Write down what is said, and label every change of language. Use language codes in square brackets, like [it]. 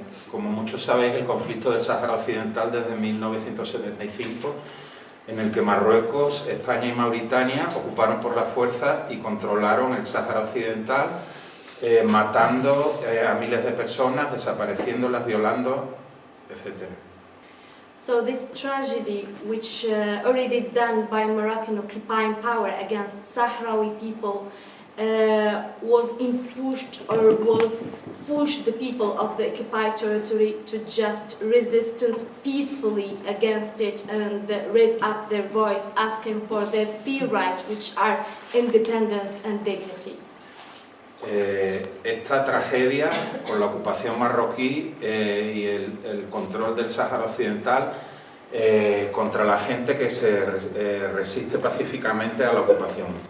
[es] Como muchos sabéis, el conflicto del Sáhara Occidental desde 1975, en el que Marruecos, España y Mauritania ocuparon por la fuerza y controlaron el Sáhara Occidental, matando a miles de personas, desapareciéndolas, violando, etc. [en] So this tragedy, which already done by Moroccan occupying power against Sahrawi people, was pushed the people of the occupied territory to just resistance peacefully against it and raise up their voice, asking for their free rights, which are independence and dignity. [es] Esta tragedia, con la ocupación marroquí y el control del Sáhara Occidental contra la gente que se resiste pacíficamente a la ocupación.